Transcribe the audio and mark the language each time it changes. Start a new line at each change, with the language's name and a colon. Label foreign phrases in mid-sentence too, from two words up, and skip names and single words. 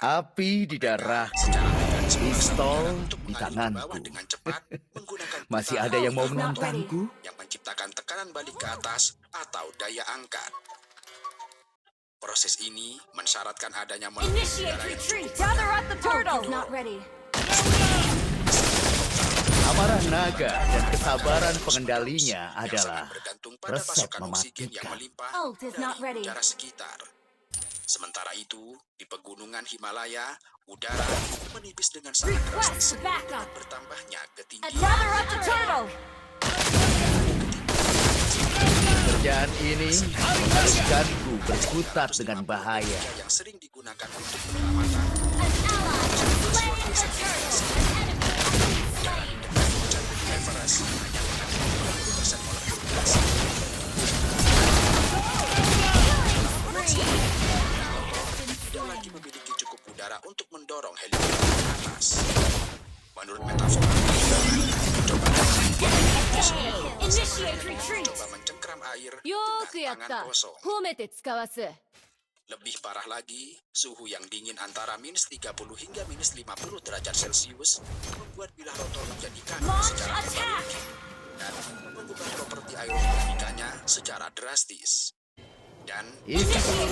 Indonesian: Api di darahku, Secara mekanisme pistol untuk di mengalir ke tanganku. bawah dengan cepat menggunakan Masih putaran ada yang mau
English: Not ready.
Indonesian: menantangku? yang menciptakan tekanan balik ke atas atau daya angkat. Proses ini mensyaratkan adanya molekul
English: Initiate
Indonesian: udara yang
English: retreat.
Indonesian: cukup
English: Gather up the turtle. Not ready.
Indonesian: Amarah naga dan kesabaran pengendalinya yang adalah sangat bergantung pada resep pasokan oksigen yang mematikan. melimpah
English: Ult is not
Indonesian: dari
English: ready.
Indonesian: udara sekitar. Sementara itu, di pegunungan Himalaya, udara menipis dengan sangat drastis
English: Request backup.
Indonesian: dengan bertambahnya
English: I'd
Indonesian: ketinggian.
English: rather up the turtle.
Indonesian: Pekerjaan ini mengharuskanku berkutat dengan bahaya. Yang sering digunakan untuk penyelamatan.
English: An ally has slain the turtle. An enemy has been slain.
Indonesian: Everest hanya mengandung 20% molekul gas. Tidak lagi memiliki cukup udara untuk mendorong helikopter ke atas. Menurut metafora, coba
English: Initiate retreat.
Indonesian: coba mencengkram air
Japanese: よーくや
Indonesian: dengan
Japanese: った
Indonesian: tangan kosong.
Japanese: 褒めて使わす
Indonesian: Lebih parah lagi, suhu yang dingin antara minus 30 hingga minus 50 derajat Celcius membuat bilah rotor menjadi kaku
English: Launch
Indonesian: secara
English: attack.
Indonesian: dan mengubah properti aerodinamikanya secara drastis. Dan Isi peluru